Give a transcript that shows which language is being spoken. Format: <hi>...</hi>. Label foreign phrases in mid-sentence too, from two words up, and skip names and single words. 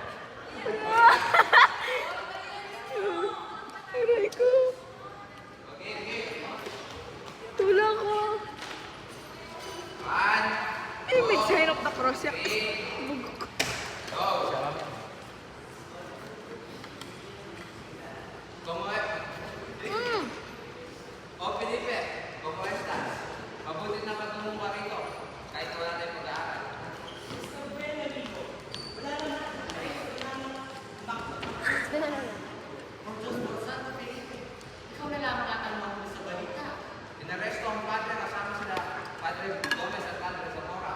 <tl>Aray ko! Tulak ko! Eh, may</tl> <en>sign of the cross</en> <tl>yan. Bugok ko.</tl> <es>O Felipe, ¿cómo estás?</es> <tl>Mabuti na patungo ka rito, kahit wala tayong pag-aaral. Ikaw na lang makatanong mo sa balita. Inaresto ang padre kasama sila, Padre Gomez at Padre Zamora.</tl>